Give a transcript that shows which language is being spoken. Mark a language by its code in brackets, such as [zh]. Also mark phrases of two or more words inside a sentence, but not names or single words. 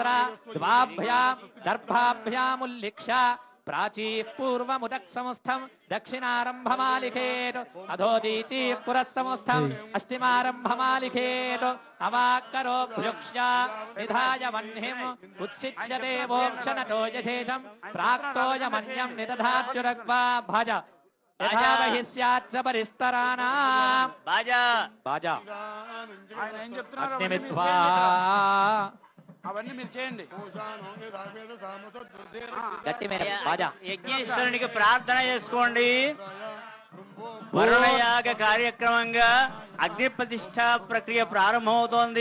[sa] द्वाभ्यां दर्भाभ्यामुल्लिख्य प्राचीः पूर्वमुदक्संस्थं दक्षिणारम्भमालिखेत् अधोदीचीः पुरस्संस्थम् अष्टिमारम्भमालिखेत् अवाक्करोऽभ्युक्ष्य निधाय वह्निम् उत्सिच्य देवोक्षणतो यशेषं प्राक्तोयमन्यं निदधात्युरग्वा भज यथा वहि स्याच्च परिस्तराणाम् [te] बाजा बाजा ఆయన ఏం చెప్తున్నారు [sa] अग्निमित्वा [te] అవన్నీ మీరు చేయండి. గట్టి మీద బాజా యజ్ఞేశ్వరునికి ప్రార్థన చేసుకోండి. వరుణయాగ కార్యక్రమంగా అగ్ని ప్రతిష్ట ప్రక్రియ ప్రారంభమవుతోంది.